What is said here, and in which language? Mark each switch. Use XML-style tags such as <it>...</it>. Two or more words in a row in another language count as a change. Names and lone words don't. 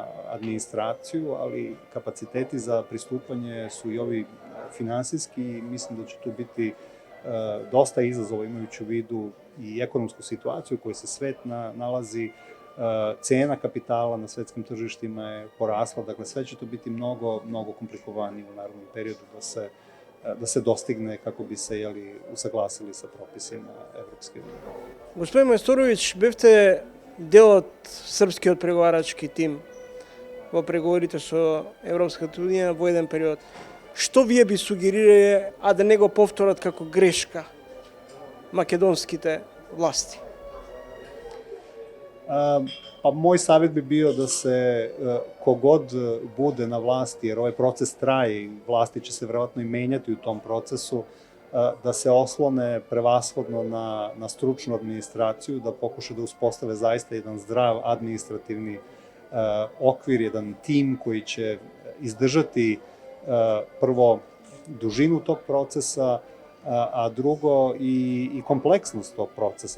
<sr>administraciju, ali kapaciteti za pristupanje su i ovi finansijski i mislim da će tu biti dosta izazova imajući u vidu i ekonomsku situaciju u kojoj se svet nalazi, cena kapitala na svetskim tržištima je porasla, dakle sve će to biti mnogo komplikovanije u narednom periodu da se dostigne kako bi se usaglasili sa propisima Evropske unije.</sr> <mk>Господин Мајсторовиќ, бевте дел од српскиот преговарачки тим во преговорите со Европската унија во еден период. Што вие би сугерирале, а да не го повторат како грешка македонските власти?</mk> <sr>Pa moj savjet bi bio da se kogod bude na vlasti, jer ovaj proces traje i vlasti će se verovatno i menjati u tom procesu, da se oslone prevashodno na stručnu administraciju, da pokuša da uspostave zaista jedan zdrav administrativni okvir, jedan tim koji će izdržati prvo dužinu tog procesa, a drugo i kompleksnost tog procesa.</sr>